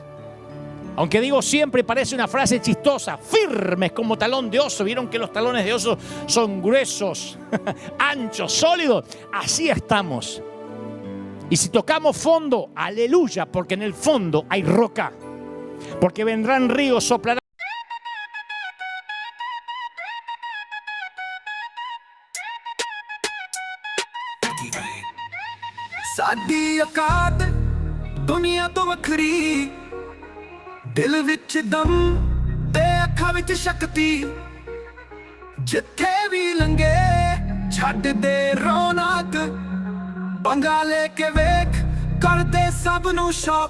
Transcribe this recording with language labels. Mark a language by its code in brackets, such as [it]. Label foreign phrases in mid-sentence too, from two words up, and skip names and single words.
[es] Aunque digo siempre, parece una frase chistosa: firmes como talón de oso. ¿Vieron que los talones de oso son gruesos, anchos, sólidos? Así estamos. Y si tocamos fondo, aleluya, porque en el fondo hay roca. Porque vendrán ríos, soplarán. [pa] ਸਾਡੀ ਔਕਾਤ ਦੁਨੀਆ ਤੋਂ ਵੱਖਰੀ, ਦਿਲ ਵਿੱਚ ਦਮ ਤੇ ਅੱਖਾਂ ਵਿੱਚ ਸ਼ਕਤੀ, ਜਿੱਥੇ ਵੀ ਲੰਘੇ ਛੱਡ ਦੇ ਰੌਣਕ, ਪੰਗਾ ਲੈ ਕੇ ਵੇਖ ਕਰਦੇ ਸਭ ਨੂੰ ਸ਼ੌਕ।